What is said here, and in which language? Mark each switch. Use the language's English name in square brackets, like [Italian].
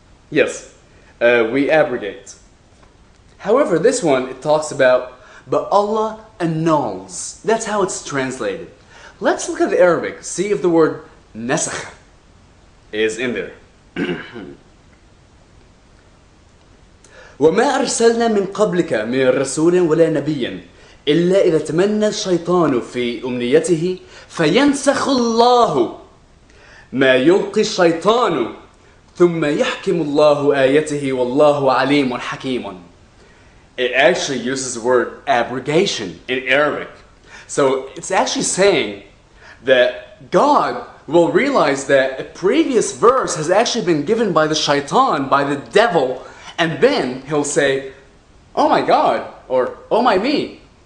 [English] Yes, we abrogate. However, this one, it talks about, but Allah annuls. That's how it's translated. Let's look at the Arabic, see if the word nasakh is in there. [Arabic] وَمَا أَرْسَلْنَا مِنْ قَبْلِكَ مِنْ رَسُولٍ وَلَا نَبِيٍّ إلا إذا تمنى الشيطان في أمنيته فينسخ الله ما يلقي الشيطان ثم يحكم الله آيته والله عليم حكيم. [English] It actually uses the word abrogation in Arabic. So it's actually saying that God will realize that a previous verse has actually been given by the shaitan, by the devil, and then he'll say, oh my God, or oh my me.